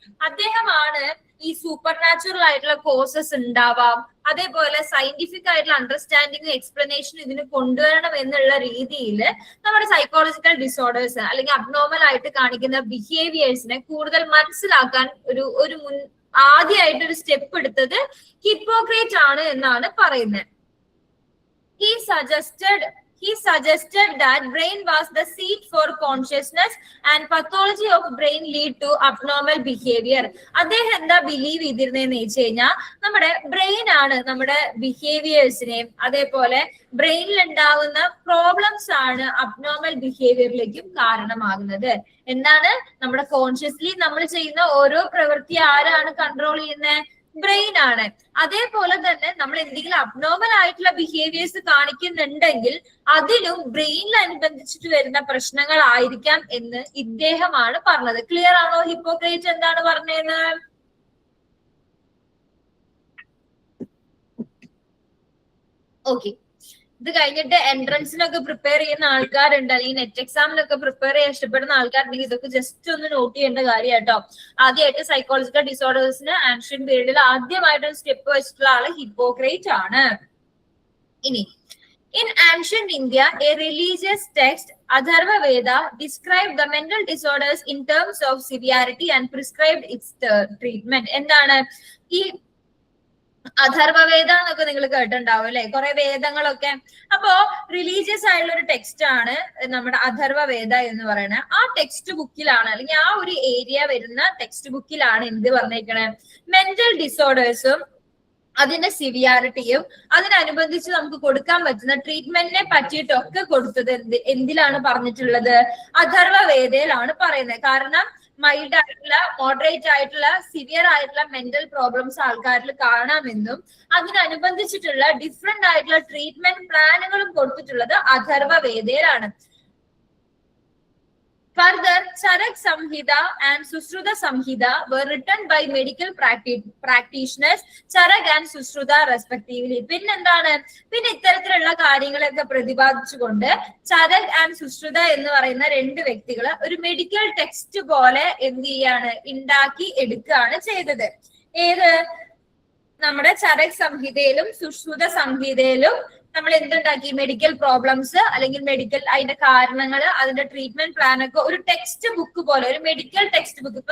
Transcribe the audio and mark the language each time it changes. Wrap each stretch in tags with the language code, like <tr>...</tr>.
<ml>അദ്ദേഹമാണ് ഈ super natural ആയിട്ടുള്ള കോസസ് ഉണ്ടാവാം, അതേപോലെ സയന്റിഫിക് ആയിട്ടുള്ള അണ്ടർസ്റ്റാൻഡിങ്ങും എക്സ്പ്ലനേഷനും ഇതിന് കൊണ്ടുവരണം എന്നുള്ള രീതിയിൽ നമ്മുടെ സൈക്കോളജിക്കൽ ഡിസോർഡേഴ്സ് അല്ലെങ്കിൽ അബ്നോർമൽ ആയിട്ട് കാണിക്കുന്ന ബിഹേവിയേഴ്സിനെ കൂടുതൽ മനസ്സിലാക്കാൻ ഒരു ആദ്യമായിട്ട് ഒരു സ്റ്റെപ്പ് എടുത്തത് ഹിപ്പോക്രേറ്റ് ആണ് എന്നാണ് പറയുന്നത്.</ml> <en>He suggested that brain was the seat for consciousness and pathology of brain lead to abnormal behavior.</en> <ml>അദ്ദേഹം എന്താ ബിലീവ് ചെയ്തിരുന്നതെന്ന് വെച്ച് കഴിഞ്ഞാൽ നമ്മുടെ ബ്രെയിൻ ആണ് നമ്മുടെ ബിഹേവിയേഴ്സിനെയും അതേപോലെ ബ്രെയിനിൽ ഉണ്ടാകുന്ന പ്രോബ്ലംസ് ആണ് അബ്നോർമൽ ബിഹേവിയറിലേക്കും കാരണമാകുന്നത്. എന്താണ്, നമ്മുടെ കോൺഷ്യസ്ലി നമ്മൾ ചെയ്യുന്ന ഓരോ പ്രവൃത്തി ആരാണ് കൺട്രോൾ ചെയ്യുന്നത്, ബ്രെയിൻ ആണ്. അതേപോലെ തന്നെ നമ്മൾ എന്തെങ്കിലും അബ്നോർമൽ ആയിട്ടുള്ള ബിഹേവിയേഴ്സ് കാണിക്കുന്നുണ്ടെങ്കിൽ അതിലും ബ്രെയിനിൽ അനുബന്ധിച്ചിട്ട് വരുന്ന പ്രശ്നങ്ങൾ ആയിരിക്കാം എന്ന് ഇദ്ദേഹമാണ് പറഞ്ഞത്. ക്ലിയർ ആണോ? ഹിപ്പോക്രേറ്റ് എന്താണ് പറഞ്ഞത്? ഓക്കെ, ഇത് കഴിഞ്ഞിട്ട് എൻട്രൻസിനൊക്കെ പ്രിപ്പയർ ചെയ്യുന്ന ആൾക്കാരുണ്ട്, അല്ലെങ്കിൽ നെറ്റ് എക്സാമിനൊക്കെ പ്രിപ്പയർ ചെയ്യാൻ ഇഷ്ടപ്പെടുന്ന ആൾക്കാരുണ്ടെങ്കിൽ ഇതൊക്കെ ജസ്റ്റ് ഒന്ന് നോട്ട് ചെയ്യേണ്ട കാര്യം കേട്ടോ. ആദ്യമായിട്ട് സൈക്കോളജിക്കൽ ഡിസോർഡേഴ്സിന് ആൻഷ്യൻ പീരീഡിൽ ആദ്യമായിട്ട് സ്റ്റെപ്പ് വെച്ചിട്ടുള്ള ആള് ഹിപ്പോക്രേറ്റ് ആണ്.</ml> <en>ഇനി in ancient India, a religious text, Atharva Veda, described the mental disorders in terms of severity and prescribed its treatment.</en> <ml>എന്താണ് ഈ അഥർവവേദ എന്നൊക്കെ നിങ്ങൾ കേട്ടിട്ടുണ്ടാവും അല്ലെ, കുറെ വേദങ്ങളൊക്കെ. അപ്പോ റിലീജിയസ് ആയിട്ടുള്ള ഒരു ടെക്സ്റ്റ് ആണ് നമ്മുടെ അഥർവവേദ എന്ന് പറയുന്നത്. ആ ടെക്സ്റ്റ് ബുക്കിലാണ് അല്ലെങ്കിൽ ആ ഒരു ഏരിയ വരുന്ന ടെക്സ്റ്റ് ബുക്കിലാണ് എന്ത് പറഞ്ഞേക്കണേ, മെന്റൽ ഡിസോർഡേഴ്സും അതിന്റെ സിവിയാരിറ്റിയും അതിനനുബന്ധിച്ച് നമുക്ക് കൊടുക്കാൻ പറ്റുന്ന ട്രീറ്റ്മെന്റിനെ പറ്റിയിട്ടൊക്കെ കൊടുത്തത് എന്തിലാണ് പറഞ്ഞിട്ടുള്ളത്, അഥർവവേദയിലാണ് പറയുന്നത്. കാരണം മൈൽഡ് ആയിട്ടുള്ള, മോഡറേറ്റ് ആയിട്ടുള്ള, സിവിയർ ആയിട്ടുള്ള മെന്റൽ പ്രോബ്ലംസ് ആൾക്കാരിൽ കാണാമെന്നും അതിനനുബന്ധിച്ചിട്ടുള്ള ഡിഫറെന്റ് ആയിട്ടുള്ള ട്രീറ്റ്മെന്റ് പ്ലാനുകളും കൊടുത്തിട്ടുള്ളത് അഥർവവേദയിലാണ്.</ml> <en>Further, Charak Samhita and Susruta Samhita were written by medical practitioners, Charak and Susruta respectively.</en> <ml>പിന്നെന്താണ്, പിന്നെ ഇത്തരത്തിലുള്ള കാര്യങ്ങളൊക്കെ പ്രതിപാദിച്ചുകൊണ്ട് ചരക് ആൻഡ് സുശ്രുത എന്ന് പറയുന്ന രണ്ട് വ്യക്തികൾ ഒരു മെഡിക്കൽ ടെക്സ്റ്റ് പോലെ എന്ത് ചെയ്യാണ്, ഉണ്ടാക്കി എടുക്കുകയാണ് ചെയ്തത്. ഏത്, നമ്മുടെ ചരക് സംഹിതയിലും സുശ്രുത സംഹിതയിലും നമ്മൾ എന്തുണ്ടാക്കി, മെഡിക്കൽ പ്രോബ്ലംസ് അല്ലെങ്കിൽ മെഡിക്കൽ അതിന്റെ കാരണങ്ങൾ, അതിന്റെ ട്രീറ്റ്മെന്റ് പ്ലാൻ ഒക്കെ ഒരു ടെക്സ്റ്റ് ബുക്ക് പോലെ, ഒരു മെഡിക്കൽ ടെക്സ്റ്റ് ബുക്ക്.</ml>